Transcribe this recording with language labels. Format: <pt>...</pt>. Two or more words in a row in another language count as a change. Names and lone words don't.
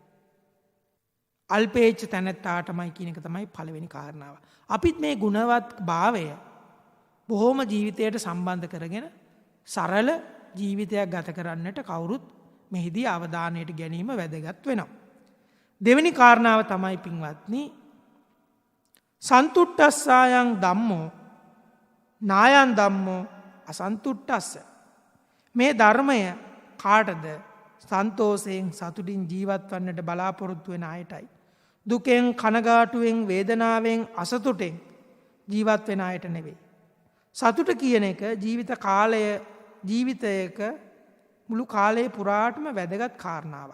<si>අල්පේච්ඡ තැනැත්තාටමයි කියන එක තමයි පළවෙනි කාරණාව. අපිත් මේ ගුණවත් භාවය බොහොම ජීවිතයට සම්බන්ධ කරගෙන සරල ජීවිතයක් ගත කරන්නට කවුරුත් මෙහිදී අවධානයට ගැනීම වැදගත් වෙනවා. දෙවෙනි කාරණාව තමයි පින්වත්නි,</si> <pi>සන්තුට්ඨස්සායන් ධම්මෝ නායන් ධම්මෝ අසන්තුට්ඨස්ස.</pi> <si>මේ ධර්මය කාටද? සන්තෝෂයෙන් සතුටින් ජීවත් වන්නට බලාපොරොත්තු වෙන අයටයි. දුකෙන්, කනගාටුවෙන්, වේදනාවෙන්, අසතුටෙන් ජීවත් වෙන අයට නෙවෙයි. සතුට කියන එක ජීවිතයක මුළු කාලය පුරාටම වැදගත් කාරණාවක්.</si>